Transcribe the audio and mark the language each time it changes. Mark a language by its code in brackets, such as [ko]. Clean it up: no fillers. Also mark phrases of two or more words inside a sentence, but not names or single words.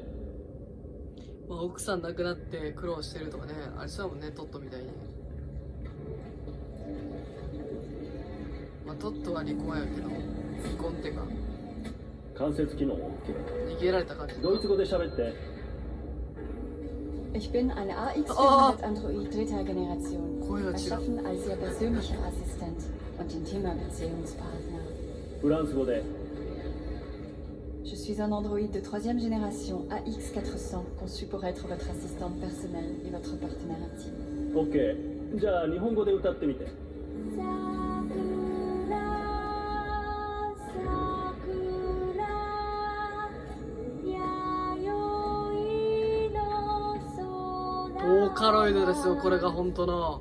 [ja] 奥さん亡くなって苦労してるとかね、あれそうだもんね、トットみたいに。トットは離婚やけど、離婚ってか関節機能 OK。逃げられた感じ。ドイツ語で喋って。 [de] Ich bin ein AX400 Android dritter Generation, erschaffen als Ihr persönlicher Assistent und intimer Beziehungspartner. [ja] フランス語で。 [fr] Je suis un Android de troisième génération AX400, conçu pour être votre assistante personnelle et votre partenaire intime. [ja] OK。じゃあ日本語で歌ってみて。ボーカロイドですよ、これが本当の。